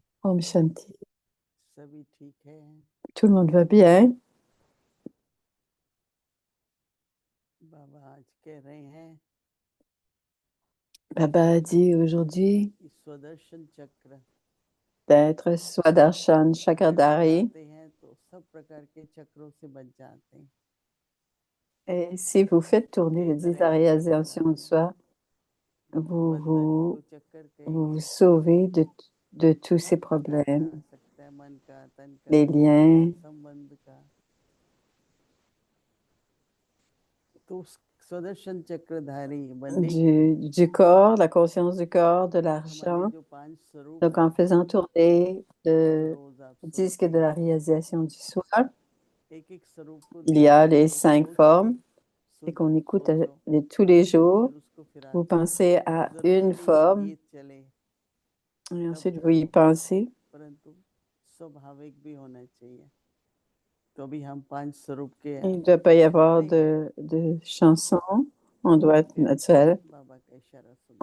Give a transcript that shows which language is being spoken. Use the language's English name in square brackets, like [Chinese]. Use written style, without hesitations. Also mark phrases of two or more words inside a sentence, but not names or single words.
[Hindi] ओम शांति. सभी ठीक है? [French] Tout le monde va bien? [Hindi] बाबा आज कह रहे हैं [French] Baba a dit aujourd'hui [Hindi] कि स्वदर्शन चक्र [French] d'être Swadarshan [Hindi] जब Chakradari. चलाते हैं तो सब प्रकार के चक्रों से बच जाते हैं। [French] Et si vous faites tourner les 10 réalisations de soi, vous [Hindi] बंधन [French] vous, [Hindi] को चक्कर [French] vous, [Hindi] कहेंगे। [French] vous sauvez de tous ces [Hindi] हर प्रकार का [French] problèmes, [Hindi] आ सकता है, मन का, तन का, [French] les [Hindi] मन का, [French] liens [Hindi] संबंध का। तो स्वदर्शन चक्रधारी बनने के लिए [French] du corps, la conscience du corps, de [Hindi] हमारे [French] l'argent. [Hindi] जो 5 स्वरूप [French] Donc, en [Hindi] हैं, [French] faisant tourner le [Hindi] रोज आप [French] disque [Hindi] सुनते [French] de la [Hindi] हैं, [French] réalisation du soi, [Hindi] एक स्वरूप को [French] il y [Hindi] ध्यान [French] a [Hindi] में [French] les [Hindi] रोज 5 सोचिए, [French] formes et qu'on écoute [Hindi] सोचो, [French] tous les jours. [Hindi] फिर उसको फिर [French] Vous [Hindi] आप [French] pensez à [Hindi] जरूरी [French] une [Hindi] नहीं कि [French] forme [Hindi] गीत चले [French] et [Hindi] तब [French] ensuite vous y [Hindi] करो, [French] pensez. [Hindi] परंतु स्वाभाविक भी होना चाहिए। तो अभी हम 5 स्वरूप के [French] Il ne doit pas y avoir de chansons. On doit être naturel. [Hindi] बाबा का इशारा सुनो।